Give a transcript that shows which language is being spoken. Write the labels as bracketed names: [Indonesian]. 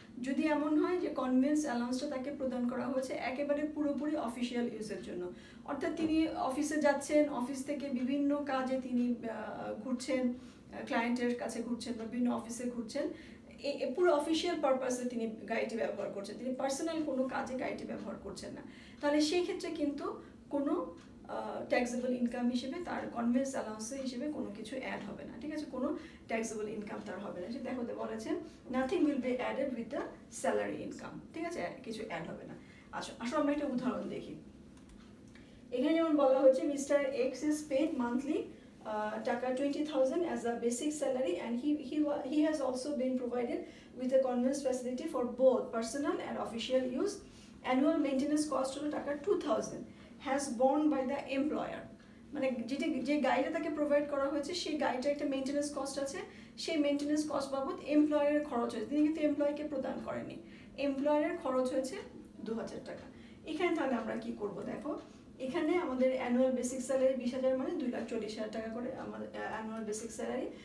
[Bangla] যদি এমন হয় যে কনভেন্স অ্যালাউন্সটা তাকে প্রদান করা হয়েছে একেবারে পুরোপুরি অফিসিয়াল ইউজের জন্য, অর্থাৎ তিনি অফিসে যাচ্ছেন, অফিস থেকে বিভিন্ন কাজে তিনি ঘুরছেন, ক্লায়েন্টের কাছে ঘুরছেন বা বিভিন্ন অফিসে ঘুরছেন, পুরো অফিসিয়াল পারপাসে তিনি গাড়িটি ব্যবহার করছেন, তিনি পার্সোনাল কোনো কাজে গাড়িটি ব্যবহার করছেন না, তাহলে সেই ক্ষেত্রে কিন্তু কোনো ট্যাক্সেবল ইনকাম হিসেবে তার কনভেন্স অ্যালাউন্স হিসেবে কোনো কিছু অ্যাড হবে না, ঠিক আছে? কোনো ট্যাক্সেবল ইনকাম তার হবে না। দেখো বলেছেন [English] nothing will be added with the salary income, [Bangla] ঠিক আছে? কিছু অ্যাড হবে না। আচ্ছা, আসলে আমরা একটা উদাহরণ দেখি। এখানে যেমন বলা হচ্ছে [English] Mister X is paid monthly টাকা 20,000 as a basic salary and he has also been provided with a conveyance facility for both personal and official use. Annual maintenance cost হলো টাকা 2,000 has borne by the employer. [Bangla] মানে যে গাড়িটা তাকে provide করা হয়েছে সেই গাড়িটার একটা মেনটেন্যান্স কস্ট আছে, সেই মেনটেন্যান্স কস্ট বাবদ এমপ্লয়ারের খরচ হয়েছে, তিনি কিন্তু এমপ্লয়িকে প্রদান করেনি, এমপ্লয়ারের খরচ হয়েছে 2000 টাকা। এখানে তাহলে আমরা কি করব দেখো, এখানে আমাদের অ্যানুয়াল বেসিক স্যালারি 20,000 মানে 2,40,000 টাকা করে আমাদের অ্যানুয়াল বেসিক স্যালারি।